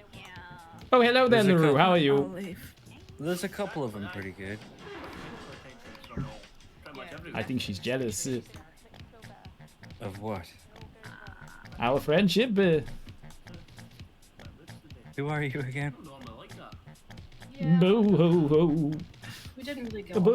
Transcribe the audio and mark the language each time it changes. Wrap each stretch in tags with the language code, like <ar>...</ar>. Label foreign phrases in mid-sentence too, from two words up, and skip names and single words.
<en>Oh, hello there, There's a LaRue. couple- How are you? There's a couple of them pretty good. I think she's jealous. Of what? Our friendship. Who are you again? Boo ho ho. We didn't really go Boo.</en>